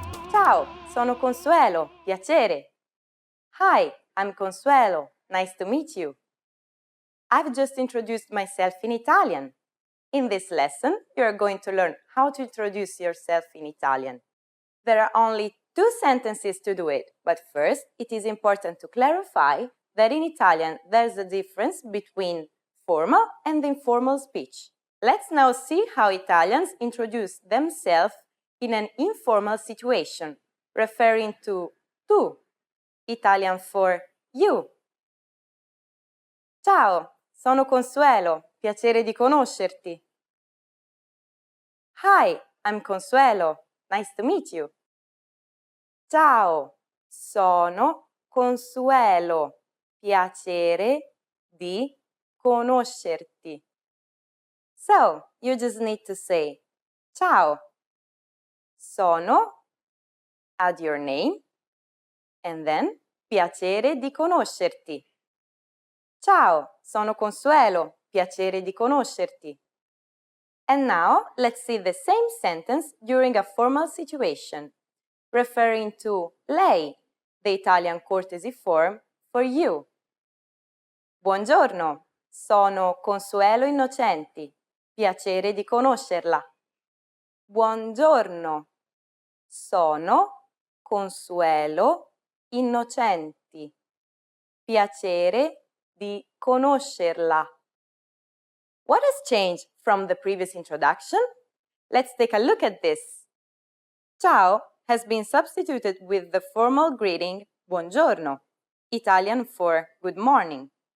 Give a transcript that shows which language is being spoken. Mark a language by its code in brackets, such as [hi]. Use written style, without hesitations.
[it] Ciao, sono Consuelo, piacere. [en] Hi, I'm Consuelo, nice to meet you. I've just introduced myself in Italian. In this lesson, you are going to learn how to introduce yourself in Italian. There are only 2 sentences to do it, but first, it is important to clarify that in Italian there's a difference between formal and informal speech. Let's now see how Italians introduce themselves in an informal situation, referring to tu, Italian for you. [it] Ciao, sono Consuelo, piacere di conoscerti. [en] Hi, I'm Consuelo, nice to meet you. [it] Ciao, sono Consuelo. Piacere di conoscerti. [en] So, you just need to say, [it] ciao, sono, [en] add your name, and then [it] piacere di conoscerti. Ciao, sono Consuelo, piacere di conoscerti. [en] And now, let's see the same sentence during a formal situation, referring to lei, the Italian courtesy form for you. [it] Buongiorno, sono Consuelo Innocenti. Piacere di conoscerla. Buongiorno, sono Consuelo Innocenti. Piacere di conoscerla. [en] What has changed from the previous introduction? Let's take a look at this. Ciao has been substituted with the formal greeting buongiorno, Italian for good morning.